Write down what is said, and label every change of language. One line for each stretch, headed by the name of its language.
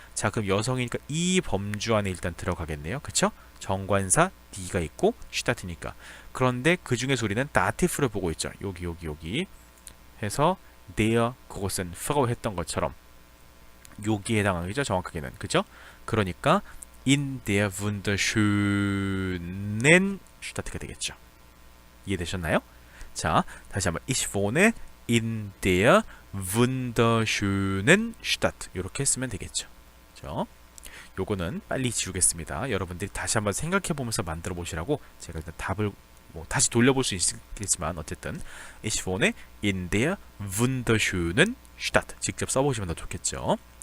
Korean: 자, 그럼 여성이니까 이 범주 안에 일단 들어가겠네요. 그쵸? 정관사 die가 있고 Stadt니까. 그런데 그 중에서 우리는 다티프를 보고 있죠. 여기 해서 der 그곳은 프라고 했던 것처럼 여기에 해당하겠죠. 정확하게는. 그죠? 그러니까
German: in der wunderschönen Stadt
Korean: 가 되겠죠. 이해되셨나요? 자, 다시 한번
German: ich wohne in der wunderschönen Stadt
Korean: 이렇게 쓰면 되겠죠. 그렇죠? 요거는 빨리 지우겠습니다. 여러분들이 다시 한번 생각해 보면서 만들어 보시라고 제가 일단 답을 뭐 다시 돌려볼 수 있겠지만 어쨌든
German: ich wohne in der wunderschönen Stadt
Korean: 직접 써보시면 더 좋겠죠.